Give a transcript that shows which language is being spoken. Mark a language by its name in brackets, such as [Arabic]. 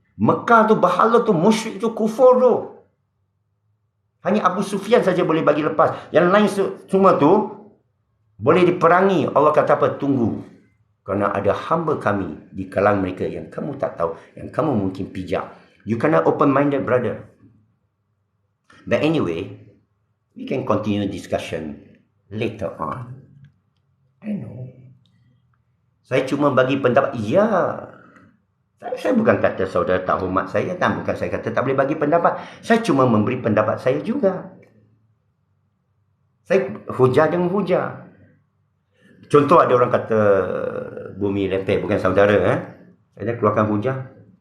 [Malay] Mekah tu bahala tu, musyrik tu, kufur tu. Hanya Abu Sufyan saja boleh bagi lepas. Yang lain semua tu boleh diperangi. Allah kata apa? Tunggu. Kerana ada hamba kami di kalangan mereka yang kamu tak tahu, yang kamu mungkin pijak. [English] You cannot open-minded, brother. But anyway, we can continue discussion later on. I know. [Malay] Saya cuma bagi pendapat. Ya. Saya bukan kata saudara tak hormat saya. Dan bukan saya kata tak boleh bagi pendapat. Saya cuma memberi pendapat saya juga. Saya hujah dengan hujah. Contoh ada orang kata bumi lepek. Bukan saudara. Saya dah keluarkan hujah.